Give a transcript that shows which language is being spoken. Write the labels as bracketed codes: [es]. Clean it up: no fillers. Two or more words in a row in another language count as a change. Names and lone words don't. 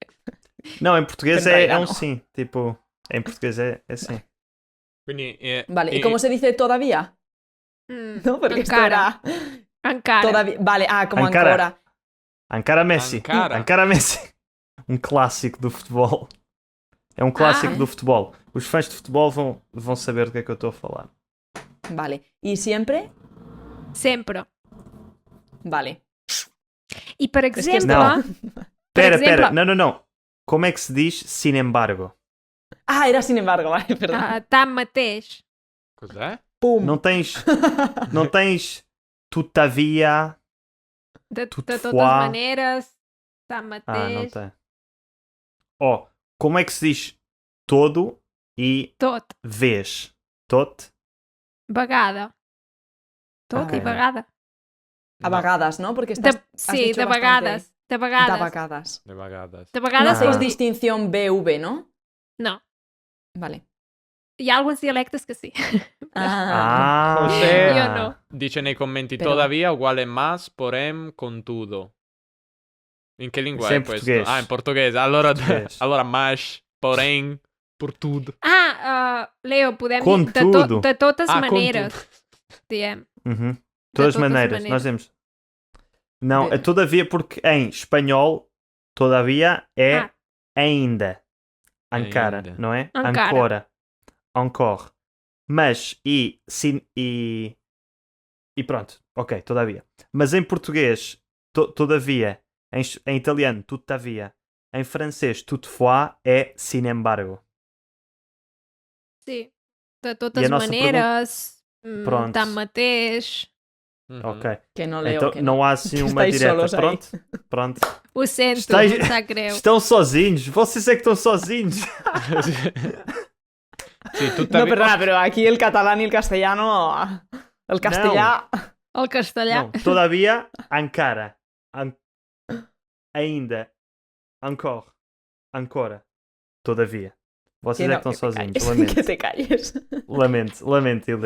[pt] Não, em português [es] Pero en [pt] é [es] realidad [pt] um não. sim. Tipo, em português é sim. [it] Quindi... [es] Vale, ¿y cómo se dice todavía? Mm, ¿No? Porque esto [ca] encara, era encara. [es] todavía. Vale, como [it] Ankara. ancora. Ankara Messi. Ankara. Ankara Messi. [pt] Um clássico do futebol. É um clássico Ah. do futebol. Os fãs de futebol vão saber do que é que eu estou a falar. [es] Vale. ¿Y siempre? [pt] Sempre. [es] Vale. [ca] I per que exemple, [pt] Não. [ca] per [pt] Pera, [ca] exemple, [pt] pera. Não. Como é que se diz [es] sin embargo? Ah, era sin embargo, vale, perdón. [ca] tanmateix, [it] Cos'è? Pum. [pt] Não tens. Não tens. Todavia. [ca] de totes [fr] Toutefois. [ca] maneres, [pt] Ah, não [ca] tanmateix, [pt] tem. Ó, como é que se diz todo e [ca] tot, [pt] vez? Tot? [ca] vegada. Tot i Ok. vegada. A [es] No, vagadas, ¿no? Porque [ca] De, [es] estás, has sí, dicho [ca] de [es] bastante- [ca] vegades. De [pt] Da [ca] vegades. [es] vagadas. de vagadas. [ca] De [es] No [ca] vegades [es] hacéis [ca] vol dir... [es] distinción BV, ¿no? No. Vale. [ca] Hi ha alguns dialectes que sí. Ah. [it] José Io no. dice nei commenti [ca] Però- [it] todavía uguale [pt] mas, porém, contudo. [it] In che lingua Sì, è in questo? portoghese. Ah, in portoghese. Allora, Portoghese. allora [pt] mas, porém, por tudo. [ca] Leo, podem [pt] Com [ca] dir [pt] tudo. [ca] de totes Ah, maneres. [pt] contudo. [ca] Diem. [pt] Uhum. Todas todas as maneiras, nós maneiras. temos. Não, é todavia, porque em espanhol, todavia é Ah. ainda. Ankara, Ainda. não é? [it] Ankara. [pt] Ancora. Encore. Mas, e pronto, ok, todavia. Mas em português, todavia. Em italiano, tuttavia. Em francês, toutefois é [es] sin embargo. [ca] Sí. De I totes [pt] a nossa [ca] maneres. [pt] Pronto. [ca] Tanmateix. Mhm. Ok. [es] Que no leo, [pt] Então [es] que [pt] não [es] no. [pt] há assim [es] Que [pt] uma [es] estáis [pt] direta. [es] solos aí. [pt] Pronto, pronto. [ca] Ho sento, [es] Estáis- [ca] em sap greu. [pt] Estão sozinhos. Vocês é que estão sozinhos. [it] Sì, [es] No, [it] tuttavia... [es] perdona, pero aquí el catalán y el castellano... [ca] El castellà... El castellà. [pt] Não, todavia, Ankara. Ainda. Encore. Ancora. Todavia. Vocês é que estão sozinhos. [es] Que [pt] Lamento. [es] te calles. [pt] Lamento, Helena.